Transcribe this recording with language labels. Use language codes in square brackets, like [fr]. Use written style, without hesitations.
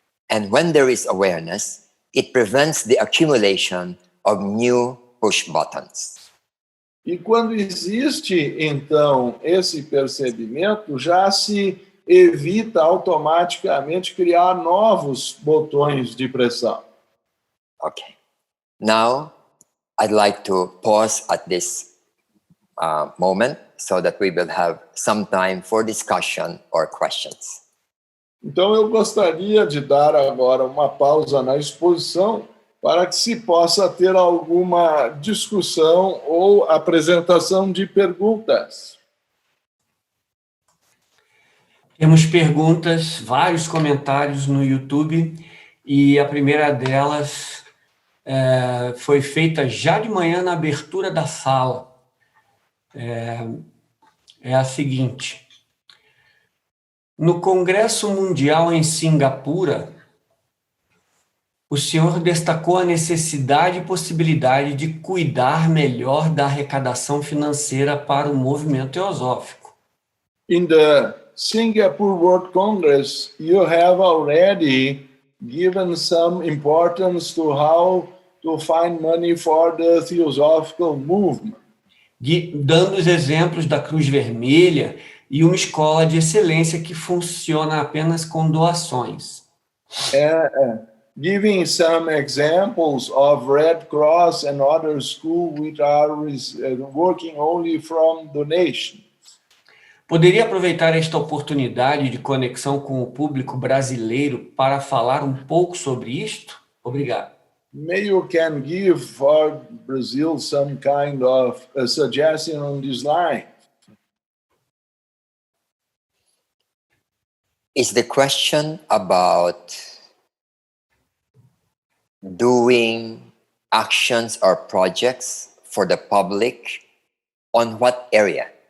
[en] And when there is awareness, it prevents the accumulation of new push buttons. [pt] E quando existe, então, esse percebimento, já se evita automaticamente criar novos botões de pressão. [en] Okay. Now, I'd like to pause at this moment so that we will have some time for discussion or questions. [pt] Então, eu gostaria de dar agora uma pausa na exposição para que se possa ter alguma discussão ou apresentação de perguntas. Temos perguntas, vários comentários no YouTube, e a primeira delas foi feita já de manhã na abertura da sala. É a seguinte: no Congresso Mundial em Singapura, o senhor destacou a necessidade e possibilidade de cuidar melhor da arrecadação financeira para o movimento teosófico. [en] In the Singapore World Congress, you have already given some importance to how to find money for the theosophical movement. [pt] Dando os exemplos da Cruz Vermelha e uma escola de excelência que funciona apenas com doações. [en] Giving some examples of Red Cross and other schools which are working only from donations. [pt] Poderia aproveitar esta oportunidade de conexão com o público brasileiro para falar um pouco sobre isto? Obrigado. [en] Maybe you can give for Brazil some kind of a suggestion on this line. Is the question about doing actions or projects for the public on what area?